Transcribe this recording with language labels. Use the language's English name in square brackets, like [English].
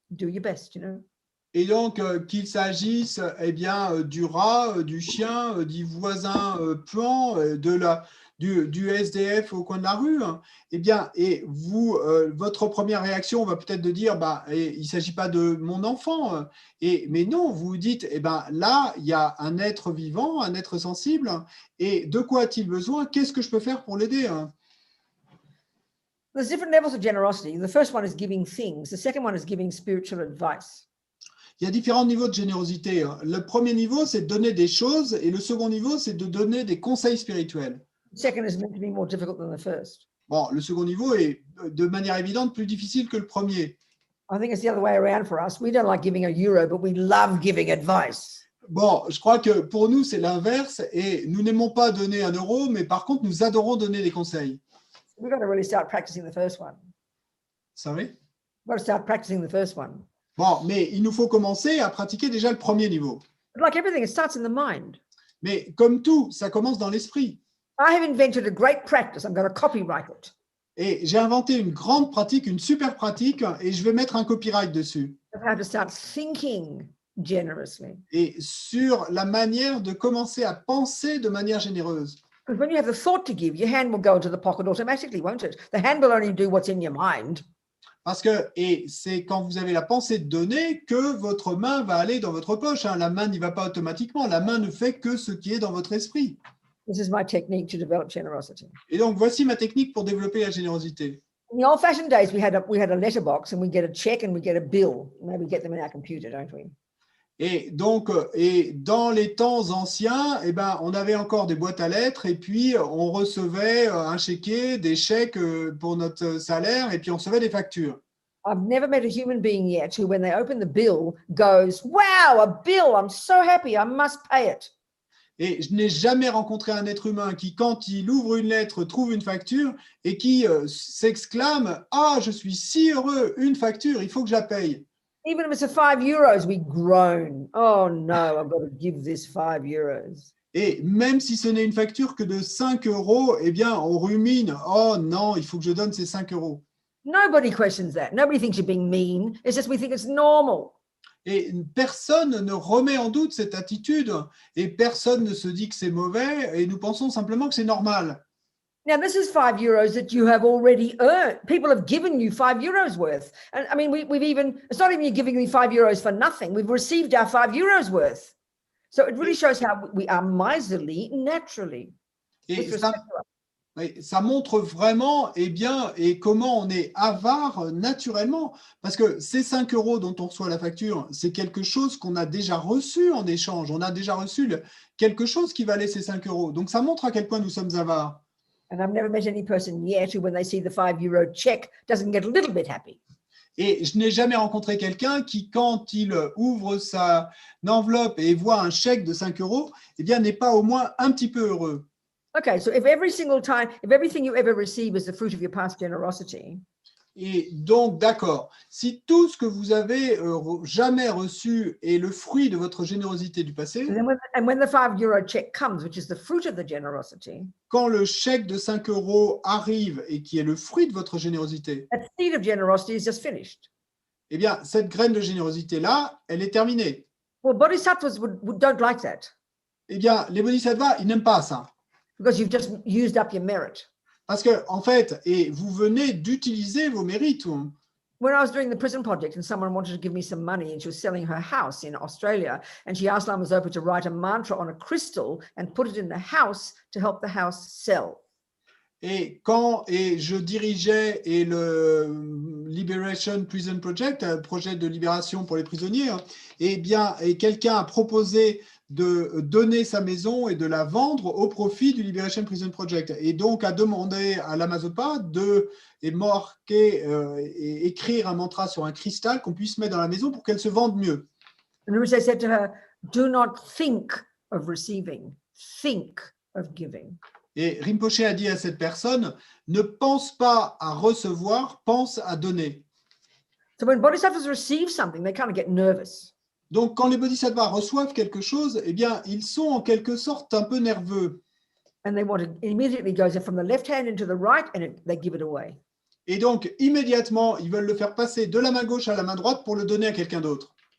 [English] Do your best, you know. [French] Et donc, qu'il s'agisse eh bien, du rat, du chien, du voisin puant, du SDF au coin de la rue, hein, eh bien, et vous, votre première réaction va peut-être de dire, bah, il ne s'agit pas de mon enfant. Mais non, vous vous dites, eh ben, là, il y a un être vivant, un être sensible, et de quoi a-t-il besoin? Qu'est-ce que je peux faire pour l'aider, hein? [English] There's different levels of generosity. The first one is giving things. The second one is giving spiritual advice. [French] Il y a différents niveaux de générosité. Le premier niveau, c'est de donner des choses, et le second niveau, c'est de donner des conseils spirituels. [English] The second is meant to be more difficult than the first. [French] Bon, le second niveau est de manière évidente plus difficile que le premier. [English] I think it's the other way around for us. We don't like giving €1, but we love giving advice. [French] Bon, je crois que pour nous, c'est l'inverse, et nous n'aimons pas donner 1 euro, mais par contre, nous adorons donner des conseils. [English] We've got to really start practicing the first one. [French] Savez? [English] We've got to start practicing the first one. [French] Bon, mais il nous faut commencer à pratiquer déjà le premier niveau. [English] But like everything, it starts in the mind. [French] Mais comme tout, ça commence dans l'esprit. [English] I have invented a great practice. I'm going to copyright it. [French] Et j'ai inventé une grande pratique, une super pratique, et je vais mettre un copyright dessus. [English] Of how to start thinking generously. [French] Et sur la manière de commencer à penser de manière généreuse. [English] Because when you have the thought to give, your hand will go into the pocket automatically, won't it? The hand will only do what's in your mind. [French] Parce que, et c'est quand vous avez la pensée de donner que votre main va aller dans votre poche, hein. La main n'y va pas automatiquement. La main ne fait que ce qui est dans votre esprit. [English] This is my technique to develop generosity. [French] Et donc, voici ma technique pour développer la générosité. [English] In the old-fashioned days, we had a letterbox, and we get a check and we get a bill. Maybe we get them in our computer, don't we? [French] Et donc, et dans les temps anciens, eh ben, on avait encore des boîtes à lettres et puis on recevait un chéquier, des chèques pour notre salaire et puis on recevait des factures. [English] I've never met a human being yet who, when they open the bill, goes, "Wow, a bill! I'm so happy. I must pay it." [French] Et je n'ai jamais rencontré un être humain qui, quand il ouvre une lettre, trouve une facture et qui s'exclame « Ah, je suis si heureux, une facture, il faut que je la paye ». [English] Even if it's a €5, we groan. Oh no, I've got to give this €5. [French] Et même si ce n'est une facture que de 5 euros, eh bien, on rumine « Oh non, il faut que je donne ces 5 euros ». [English] Nobody questions that. Nobody thinks you're being mean. It's just we think it's normal. [French] Et personne ne remet en doute cette attitude et personne ne se dit que c'est mauvais et nous pensons simplement que c'est normal. [English] Now, this is €5 that you have already earned. People have given you €5 worth. And I mean, we've even, it's not even you giving me €5 for nothing. We've received our €5 worth. So it really shows how we are miserly naturally. [French] Et ça montre vraiment eh bien, et comment on est avare naturellement. Parce que ces 5 euros dont on reçoit la facture, c'est quelque chose qu'on a déjà reçu en échange. On a déjà reçu quelque chose qui valait ces 5 euros. Donc ça montre à quel point nous sommes avares. [English] And I've never met any person yet who, when they see the €5 check, doesn't get a little bit happy. [French] Et je n'ai jamais rencontré quelqu'un qui, quand il ouvre sa enveloppe et voit un chèque de 5 euros, eh bien, n'est pas au moins un petit peu heureux. [English] Okay, so if every single time, if everything you ever receive is the fruit of your past generosity, [French] Et donc, d'accord, si tout ce que vous avez jamais reçu est le fruit de votre générosité du passé, [English] and when the €5 check comes, which is the fruit of the generosity, [French] quand le chèque de 5 euros arrive et qui est le fruit de votre générosité, [English] that seed of generosity is just finished. [French] eh bien, cette graine de générosité-là, elle est terminée. [English] Well, bodhisattvas don't like that [French] Eh bien, les bodhisattvas, ils n'aiment pas ça. [English] because you've just used up your merit. [French] Parce que, en fait, et vous venez d'utiliser vos mérites. [English] When I was doing the prison project and someone wanted to give me some money and she was selling her house in Australia and she asked Lama Zopa to write a mantra on a crystal and put it in the house to help the house sell. [French] Et quand je dirigeais le Liberation Prison Project, un projet de libération pour les prisonniers, eh bien, et quelqu'un a proposé de donner sa maison et de la vendre au profit du Liberation Prison Project. Et donc, a demandé à Lama Zopa de écrire un mantra sur un cristal qu'on puisse mettre dans la maison pour qu'elle se vende mieux. [English] And Rinpoche said to her, Do not think of receiving, think of giving. [French] Et Rinpoche a dit à cette personne, ne pense pas à recevoir, pense à donner. [English] So when bodhisattvas receive something, they kind of get nervous. [French] Donc, quand les bodhisattvas reçoivent quelque chose, eh bien, ils sont en quelque sorte un peu nerveux. [English] And they want to immediately goes from the left hand into the right, and they give it away. [French] Et donc, immédiatement, ils veulent le faire passer de la main gauche à la main droite pour le donner à quelqu'un d'autre.